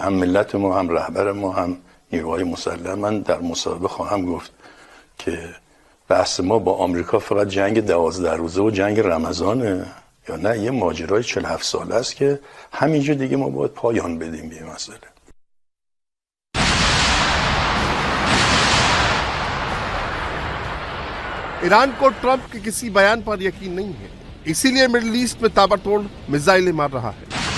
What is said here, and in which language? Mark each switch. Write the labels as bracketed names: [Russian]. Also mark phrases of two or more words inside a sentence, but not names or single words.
[Persian] هم ملت ما، هم رهبر ما، هم نیروهای مسلح. من در مصاحبه خواهم گفت که بحث ما با آمریکا فقط جنگ 12 روزه و جنگ رمضانه یا نه یه ماجرای 47 ساله است که همینجا دیگه ما باید پایان بدیم به این مسئله. [Hindi] ईरान को ट्रंप के किसी बयान पर यकीन नहीं है, इसीलिए मिडिल ईस्ट में ताबड़तोड़ मिसाइलें मार रहा है।